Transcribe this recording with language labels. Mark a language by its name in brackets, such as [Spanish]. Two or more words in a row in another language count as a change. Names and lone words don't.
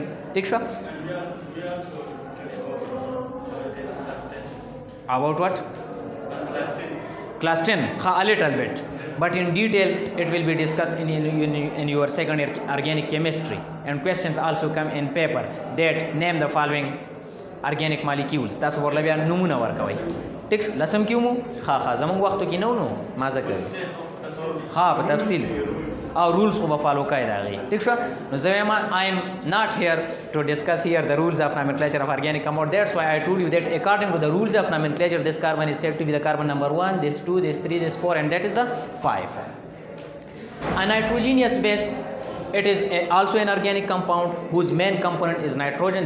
[English] Diksha? About what? Class 10. A little bit. But in detail it will be discussed in your second year organic chemistry. And questions also come in paper that name the following organic molecules. [Pashto] تاسو ورله بیا نمونه ورکوي. ټیک شو لسم کیو مو ها زمونږ وختو کې نو ما ذکر ها په تفصیل او رولز خو به فالو کوي د هغې ټیک شو نو زه وایم [English] I am not here to discuss here the rules of nomenclature of organic compound. That's why I told you that according to the rules of nomenclature this carbon is said to be the carbon number 1, this 2, this 3, this 4 and that is the 5. A nitrogenous base, it is also an organic compound whose main component is nitrogen.